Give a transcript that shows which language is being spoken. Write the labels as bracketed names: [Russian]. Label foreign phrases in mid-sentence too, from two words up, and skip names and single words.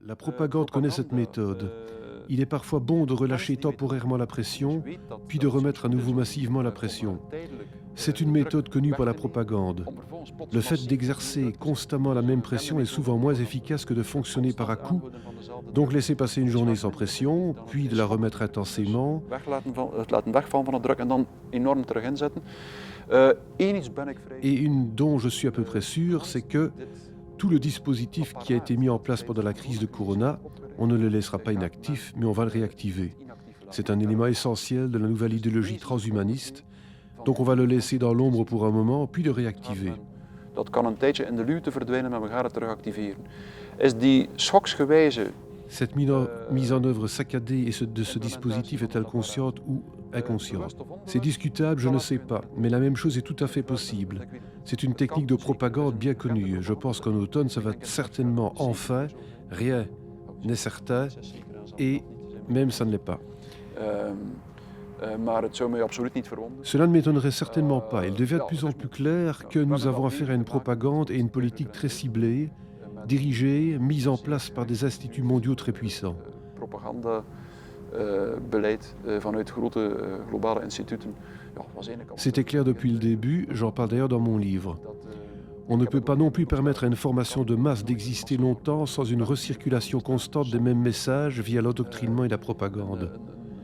[French] La propagande connaît cette méthode. Il est parfois bon de relâcher temporairement la pression, puis de remettre à nouveau massivement la pression. C'est une méthode connue par la propagande. Le fait d'exercer constamment la même pression est souvent moins efficace que de fonctionner par à-coups. Donc laisser passer une journée sans pression, puis de la remettre intensément. [Dutch] Het laten wegvallen van de druk en dan enorm terug inzetten. Eén iets ben ik vrij. [French] Et une dont je suis à peu près sûr, c'est que tout le dispositif qui a été mis en place pendant la crise de Corona, on ne le laissera pas inactif, mais on va le réactiver. C'est un élément essentiel de la nouvelle idéologie transhumaniste. Donc on va le laisser dans l'ombre pour un moment, puis le réactiver. [Dutch] Dat kan een tijdje in de luwte verdwijnen, maar we gaan het terug activeren. Is die schoksgewijze. [French] Cette mise en œuvre saccadée de ce dispositif est-elle consciente ou inconsciente? C'est discutable, je ne sais pas, mais la même chose est tout à fait possible. C'est une technique de propagande bien connue. Je pense qu'en automne, ça va certainement enfin, rien n'est certain, et même ça ne l'est pas. [Dutch] Maar het zou mij absoluut niet verwonderen. [French] Cela ne m'étonnerait certainement pas. Il devient de plus en plus clair que nous avons affaire à une propagande et une politique très ciblée, dirigée, mise en place par des instituts mondiaux très puissants. [Dutch] Propagandabeleid vanuit grote globale instituten. [French] C'était clair depuis le début, j'en parle d'ailleurs dans mon livre. On ne peut pas non plus permettre à une formation de masse d'exister longtemps sans une recirculation constante des mêmes messages via l'endoctrinement et la propagande.